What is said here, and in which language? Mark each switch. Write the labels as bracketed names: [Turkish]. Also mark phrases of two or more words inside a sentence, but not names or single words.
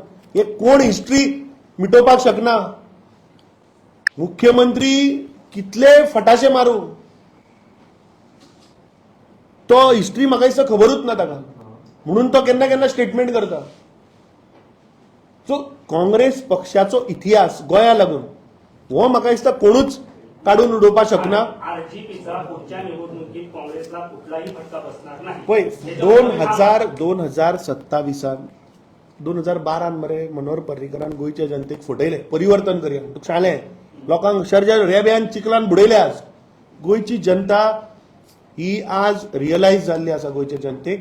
[Konkani] हे कोण हिस्ट्री मिटोवपाक शकना. मुख्यमंत्री कितले फटाशे मारू तो हिस्ट्री म्हाका दिसता खबरूच ना ताका, म्हणून तो केन्ना केन्ना स्टेटमेंट करता. सो काँग्रेस पक्षाचो इतिहास गोंया लागून हो म्हाका दिसता कोणूच काढून उडोवपाक शकना. [Marathi] आरजीपीचा पुढच्या निवडणुकीत काँग्रेसला कुठलाही फटका बसणार नाही. [Konkani] पळय 2012 मरे मनोहर पर्रीकरान गोंयच्या जनतेक फटयले परिवर्तन करया. तुका शाळे लोकांक हुशारच्या रेब्यान चिखलान बुडयले. आज गोंयची जनता ही आज रियलायज जाल्ली आसा गोंयच्या जनतेक.